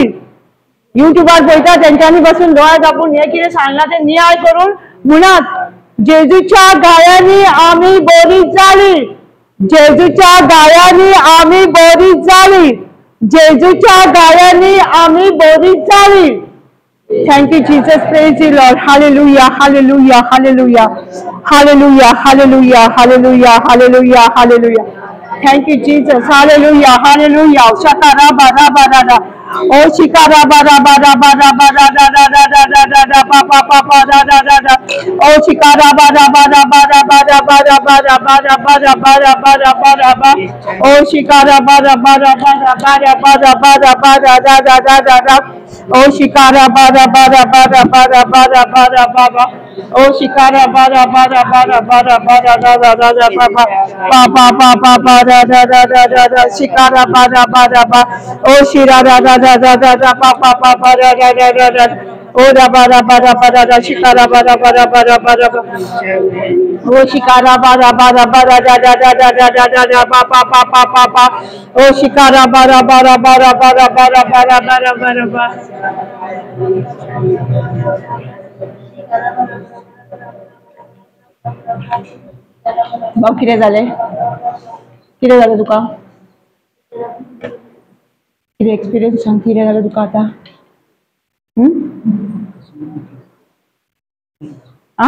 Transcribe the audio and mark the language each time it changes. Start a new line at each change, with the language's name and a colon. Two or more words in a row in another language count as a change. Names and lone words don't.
Konkani: युट्यूबार पळयता तेंच्यांनी बसून दोळे धापून हे कितें सांगला ते नियाळ करून म्हणात जेजूच्या घायांनी आमी बरी जाली. जेजूच्या घायांनी आमी बरी जाली. जेजूच्या घायांनी आमी बरी जाली.
English: Thank you, Jesus. Praise you, Lord. Hallelujah, hallelujah, hallelujah, hallelujah, hallelujah, hallelujah, hallelujah, hallelujah. Thank you, Jesus. Hallelujah, hallelujah. Shakara bara bara da. Oh, shikara bara bara bara bara da da da da da da da pa pa pa pa da da da da. Oh, shikara bara bara bara bara bara bara bara bara bara bara bara ba. Oh, shikara bara bara bara bara bara bara bara da da da da da. Oh, shikara bara bara bara bara bara bara bara. Oh, shikara bara bara bara bara bara da da da da pa pa pa pa pa pa da da da da da da. Shikara bara bara ba. Oh, shira da da da da da da pa pa pa pa da da da da da. Oh, da bara bara bara da shikara bara bara bara bara ba. Oh, shikara bara bara bara da da da da da da da pa pa pa pa pa pa. Oh, shikara bara bara bara bara bara bara bara bara ba.
Konkani: भाऊ कितें जालें? कितें जालें तुका? कितें एक्सपिरियन्स सांग कितें जालें तुका आतां? आं?